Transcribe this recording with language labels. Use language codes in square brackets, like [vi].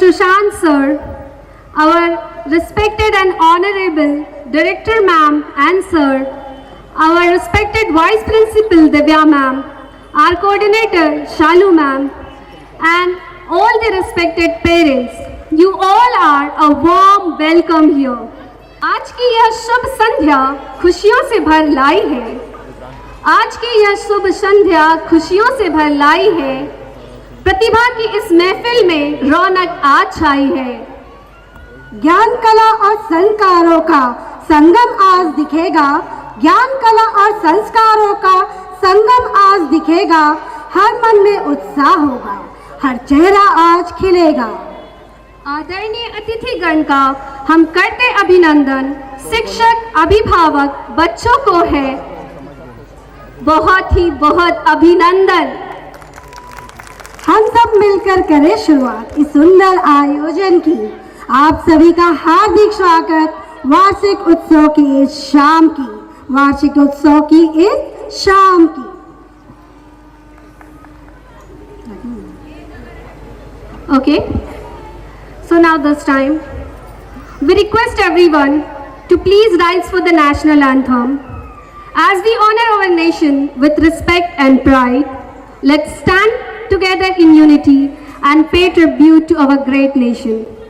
[en] Sushant Sir, our respected and honorable Director Ma'am and Sir, our respected Vice Principal Divya Ma'am, our Coordinator Shalu Ma'am, and all the respected parents, you all are a warm welcome here. [hi] आज की यह शुभ संध्या खुशियों से भर लाई है। आज की यह शुभ संध्या खुशियों से भर लाई है। प्रतिभा की इस महफिल में रौनक आज छाई है। ज्ञान कला और संस्कारों का संगम आज दिखेगा। ज्ञान कला और संस्कारों का संगम आज दिखेगा। हर मन में उत्साह होगा, हर चेहरा आज खिलेगा। आदरणीय अतिथिगण का हम करते अभिनंदन। शिक्षक, अभिभावक, बच्चों को है बहुत अभिनंदन। हम सब मिलकर करें शुरुआत इस सुंदर आयोजन की। आप सभी का हार्दिक स्वागत वार्षिक उत्सव की इस शाम की। वार्षिक उत्सव की इस शाम की। [en] Okay, so now this time we request everyone to please rise for the national anthem. As we honor our nation with respect and pride, let's stand together in unity and pay tribute to our great nation.